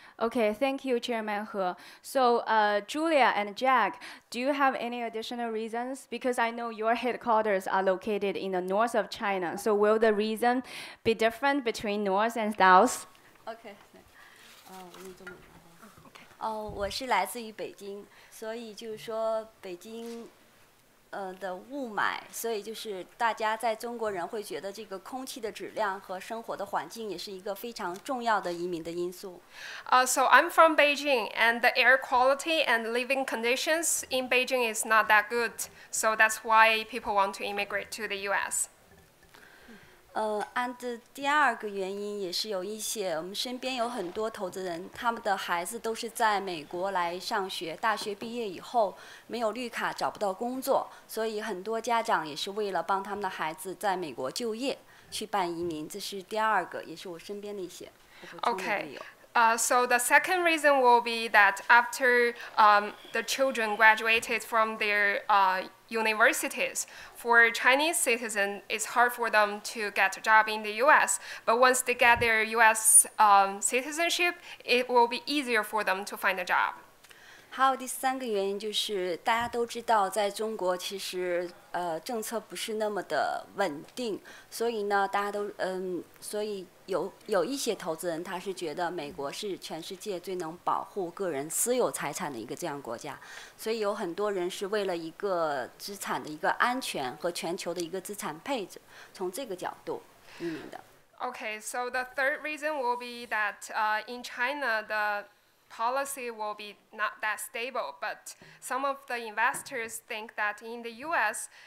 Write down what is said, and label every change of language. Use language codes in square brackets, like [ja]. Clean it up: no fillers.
[en] Okay, thank you, Chairman He. So, Julia and Jack, do you have any additional reasons? Because I know your headquarters are located in the north of China. So, will the reason be different between north and south? [zh] OK， 我是来自于北京，所以就是说北京的雾霾，所以就是大家在中国人会觉得这个空气的质量和生活的环境也是一个非常重要的移民的因素。 [en] So I'm from Beijing, and the air quality and living conditions in Beijing is not that good. So that's why people want to immigrate to the U.S. [zh] 按的第二个原因也是有一些，我们身边有很多投资人，他们的孩子都是在美国来上学，大学毕业以后没有绿卡找不到工作，所以很多家长也是为了帮他们的孩子在美国就业去办移民，这是第二个，也是我身边的一些。 [en] Okay. So the second reason will be that after the children graduated from their universities, for Chinese citizens, it's hard for them to get a job in the U.S. But once they get their U.S. Citizenship, it will be easier for them to find a job. [zh] 还有第三个原因就是大家都知道，在中国其实政策不是那么的稳定，所以呢，大家都所以有一些投资人他是觉得美国是全世界最能保护个人私有财产的一个这样国家，所以有很多人是为了一个资产的一个安全和全球的一个资产配置，从这个角度移民的。 [en] Okay, so the third reason will be that in China the policy will be not that stable, but some of the investors think that in the U.S.